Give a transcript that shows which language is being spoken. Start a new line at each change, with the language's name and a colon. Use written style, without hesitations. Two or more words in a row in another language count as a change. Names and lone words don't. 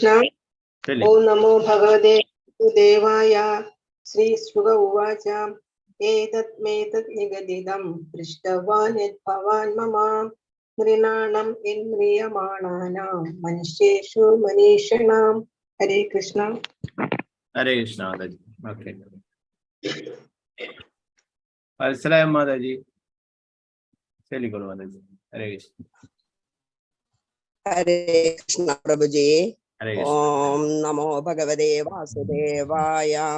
Malayalam: ചൊല്ലി.
Sanskrit: ഓം നമോ ഭഗവതേ വാസുദേവായ. ശ്രീശുക ഉവാച ഏതത് നിഗദിതം പൃഷ്ടവാൻ യദ്ഭവാൻ മമ നൃണാം യന്മ്രിയമാണാനാം മനുഷ്യേഷു മനീഷിണാം. हरे कृष्ण. ഹരേ കൃഷ്ണ
Malayalam: മാതാജി. ഓക്കെ, മനസ്സിലായ മാതാജി? ചൊല്ലിക്കോളൂ മാതാജി.
Sanskrit: ഹരേ കൃഷ്ണ. ഹരേ കൃഷ്ണ പ്രഭുജി. ഹരേ കൃഷ്ണ. ഓം നമോ ഭഗവതേ വാസുദേവായ.